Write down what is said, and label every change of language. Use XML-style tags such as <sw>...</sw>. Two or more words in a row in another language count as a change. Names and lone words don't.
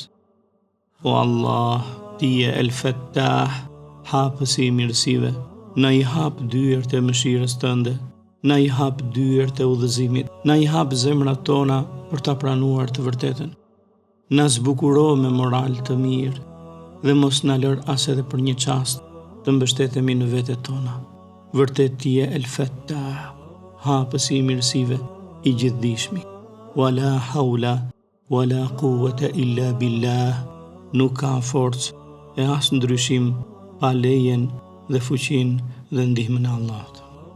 <sq>O Allah, ti je El Fattah, hapës i mirësive, na i hap dyert e mëshirës tënde, na i hap dyert e udhëzimit, na i hap zemrat tona për ta pranuar të vërtetën. Na zbukuro me moral të mirë dhe mos na lër as edhe për një çast të mbështetemi në vetet tona. Vërtet ti je El Fattah, hapës i mirësive, i gjithdijshmi.</sq> <ar>ولا حول ولا قوة إلا بالله.</ar> <sq>Nuk ka forcë e as ndryshim pa lejen dhe fuqinë dhe ndihmën e Allahut.</sq>